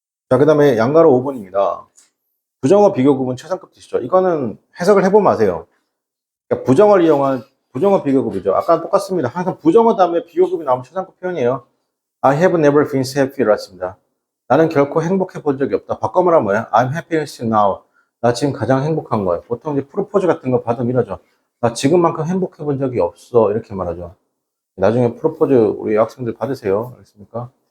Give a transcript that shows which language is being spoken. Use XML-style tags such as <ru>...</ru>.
<ko>자, 그 다음에 양가로 5번입니다. 부정어 비교급은 최상급 뜻이죠. 이거는 해석을 해보면 아세요. 그러니까 부정어를 이용한 부정어 비교급이죠. 아까 똑같습니다. 항상 부정어 다음에 비교급이 나오면 최상급 표현이에요.</ko> <en>I have never been so happy</en> <ko>를 했습니다. 나는 결코 행복해 본 적이 없다. 바꿔 말하면 뭐야?</ko> <en>I'm happiest now.</en> <ko>나 지금 가장 행복한 거예요. 보통 이제 프로포즈 같은 거 받으면 이러죠. 나 지금만큼 행복해 본 적이 없어. 이렇게 말하죠. 나중에 프로포즈 우리 학생들 받으세요. 알겠습니까?</ko>